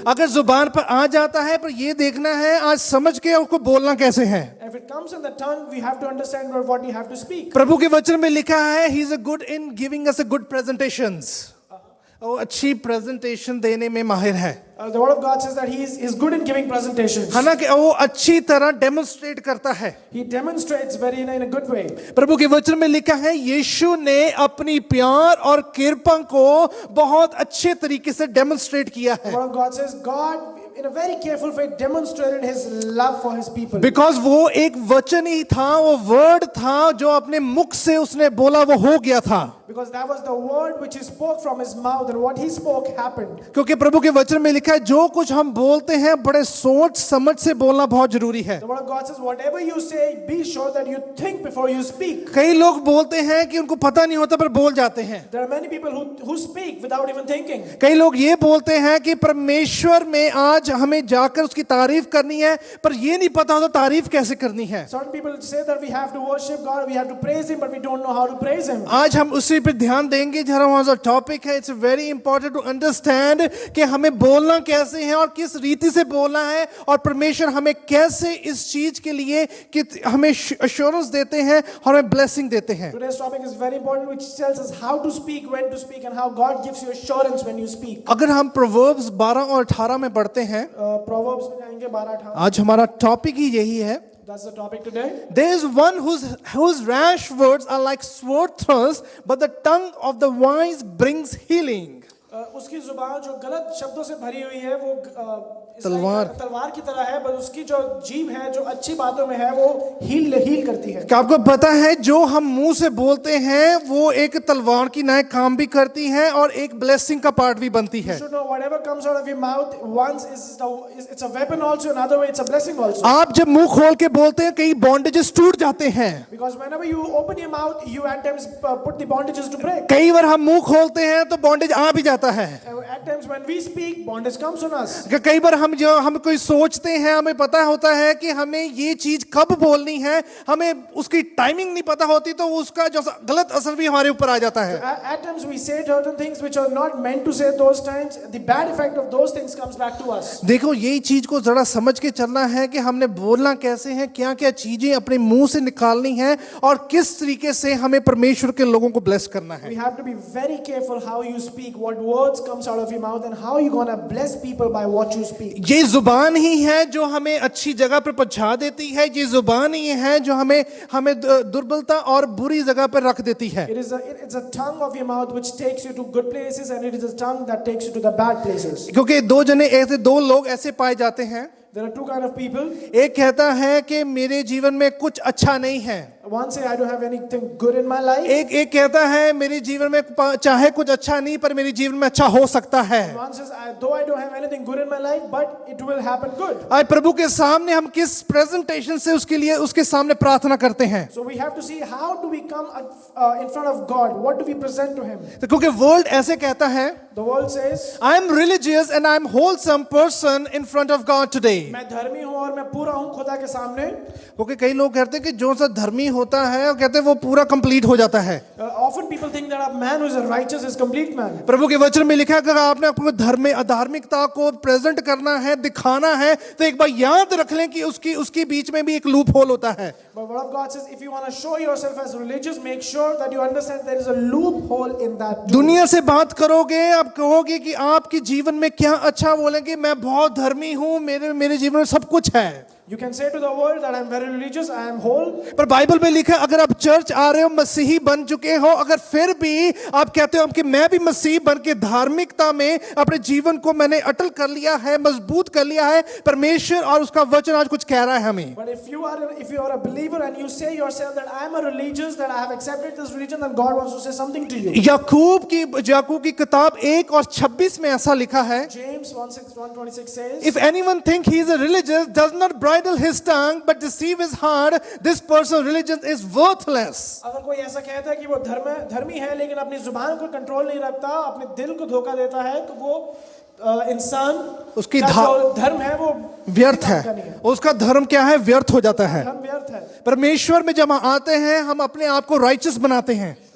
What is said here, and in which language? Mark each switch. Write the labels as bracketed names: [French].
[Hindi] अगर जुबान पर आ जाता है, पर ये देखना है आज समझ के उसको बोलना कैसे है. [English] If it comes in the tongue, we have to understand what we have to speak. [Hindi] प्रभु के वचन में लिखा है [English] he is a good in giving us a good presentations. [Hindi] वो अच्छी प्रेजेंटेशन देने में माहिर है. [English] The word of God says that he is good in giving presentations. [Hindi] है ना. कि वो अच्छी तरह डेमोन्स्ट्रेट करता है. [English] He demonstrates very in a good way. [Hindi] प्रभु के वचन में लिखा है यीशु ने अपनी प्यार और कृपा को बहुत अच्छे तरीके से डेमोन्स्ट्रेट किया है. [English] The word of God says God in a very careful way demonstrated his love for his people. Because [Hindi] वो एक वचन ही था, वो वर्ड था जो अपने मुख से उसने बोला वो हो गया था. [English] Because that was the word which he spoke from his mouth, and what he spoke happened. [Hindi] क्योंकि प्रभु के वचन में लिखा है जो कुछ हम बोलते हैं बड़े सोच समझ से बोलना बहुत जरूरी है. [English] The word of God says whatever you say, be sure that you think before you speak. [Hindi] कई लोग बोलते हैं कि उनको पता नहीं होता पर बोल जाते हैं. [English] There are many people who speak without even thinking. [Hindi] कई लोग ये बोलते हैं कि परमेश्वर में आज हमें जाकर उसकी तारीफ करनी है, पर ये नहीं पता होता तारीफ कैसे करनी है. [English] Certain people say that we have to worship God, we have to praise Him, but we don't know how to praise Him. [Hindi] आज हम उसी पे ध्यान देंगे. जरा वहाँ जो टॉपिक है, [English] it's very important to understand [Hindi] कि हमें बोलना कैसे है और किस रीति से बोलना है, और परमेश्वर हमें कैसे इस चीज के लिए कि हमें अश्योरेंस देते हैं और हमें ब्लेसिंग देते हैं. [English] Today's topic is very important, which tells us how to speak, when to speak, and how God gives you assurance when you speak. [Hindi] अगर हम प्रोवर्ब्स 12 और 18 में पढ़ते हैं, Proverbs में जाएंगे 12-18. आज हमारा टॉपिक ही यही है. [English] That's the topic today. There is one whose rash words are like sword thrusts, but the tongue of the wise brings healing. [Hindi] उसकी जुबान जो गलत शब्दों से भरी हुई है वो तलवार की तरह है, बस उसकी जो जीभ है जो अच्छी बातों में है वो हील करती है। क्या आपको पता है जो हम मुंह से बोलते हैं वो एक तलवार की नाय काम भी करती है और एक ब्लेसिंग का पार्ट भी बनती है। [English] You should know whatever comes out of your mouth once it's a weapon also, another way it's a blessing also. [Hindi] आप जब मुंह खोल के बोलते हैं कई बॉन्डेजेस टूट जाते हैं। [English] Because whenever you open your mouth, you at times put the bondages to break. [Hindi] कई बार हम मुंह खोलते हैं तो बॉन्डेज आ भी जाता है। [English] At times when we speak, bondage comes on us. [Hindi] कई बार हम कोई सोचते हैं, हमें पता होता है कि हमें ये चीज कब बोलनी है, हमें उसकी टाइमिंग नहीं पता होती तो उसका जो गलत असर भी हमारे ऊपर आ जाता है। [English] At times we say certain things which are not meant to say those times. The bad effect of those things comes back to us. [Hindi] देखो यही चीज को जरा समझ के चलना है कि हमने बोलना कैसे है, क्या क्या चीजें अपने मुंह से निकालनी है और किस तरीके से हमें परमेश्वर के लोगों को ब्लेस करना है। [English] We have to be very careful how you speak, what words comes out of your mouth, and how you gonna bless people by what you speak. [Hindi] ये जुबान ही है जो हमें अच्छी जगह पर पहुंचा देती है, ये जुबान ही है जो हमें दुर्बलता और बुरी जगह पर रख देती है। [English] It's a tongue of your mouth which takes you to good places, and it is a tongue that takes you to the bad places. [Hindi] क्योंकि दो लोग ऐसे पाए जाते हैं। [English] There are two kind of people. [Hindi] एक कहता है कि मेरे जीवन में कुछ अच्छा नहीं है। [English] One say I don't have anything good in my life. [Hindi] एक कहता है मेरे जीवन में चाहे कुछ अच्छा नहीं पर मेरे जीवन में अच्छा हो सकता है। [English] One says though I don't have anything good in my life, but it will happen good. [Hindi] आज प्रभु के सामने हम किस प्रेजेंटेशन से उसके सामने प्रार्थना करते हैं। [English] So we have to see how do we come in front of God. What do we present to Him? [Hindi] तो क्योंकि वर्ल्ड ऐसे कहता है, [English] The world says, I am religious and I am wholesome person in front of God today. [Hindi] मैं धर्मी हूँ और मैं पूरा हूँ खुदा के सामने। क्योंकि कई लोग कहते हैं कि जो सा धर्मी होता है वो कहते हैं वो पूरा कंप्लीट हो जाता है। [English] Often people think that a man who is righteous is complete man. [Hindi] प्रभु के वचन में लिखा है अगर आपने अपने अधार्मिकता को प्रेजेंट करना है, दिखाना है, तो एक बार याद रख लें कि उसके बीच में भी एक लूप होल होता है। [English] But what God says, if you want to show yourself as religious, make sure that you understand there is a loophole in that too. [Hindi] दुनिया से बात करोगे, आप कहोगे कि आपके जीवन में क्या अच्छा, बोलेंगे मैं बहुत धर्मी हूँ, मेरे जीवन में सब कुछ है। [English] You can say to the world that I am very religious, I am whole. [Hindi] पर बाइबल में लिखा है अगर आप चर्च आ रहे हो, मसीही बन चुके हो, अगर फिर भी आप कहते हो कि मैं भी मसीही बन के धार्मिकता में अपने जीवन को मैंने अटल कर लिया है, मजबूत कर लिया है, परमेश्वर और उसका वचन आज कुछ कह रहा है हमें। [English] But if you are a believer and you say yourself that I am a religious, that I have accepted this religion, then God wants to say something to you. [Hindi] याकूब की किताब 1:26 में ऐसा लिखा है, [English] James 1:26 says, If anyone think he is a religious, does not bridle his tongue, but deceive his heart, this person's religion is worthless. [Hindi] अगर कोई ऐसा कहता है कि वो धर्मी है लेकिन अपनी जुबान को कंट्रोल नहीं रखता, अपने दिल को धोखा देता है, तो वो इंसान उसकी धर्म है वो व्यर्थ है। उसका धर्म क्या है? व्यर्थ हो जाता है। धर्म व्यर्थ है। परमेश्वर में जब आते हैं हम अपने आप को राइचस बनाते हैं।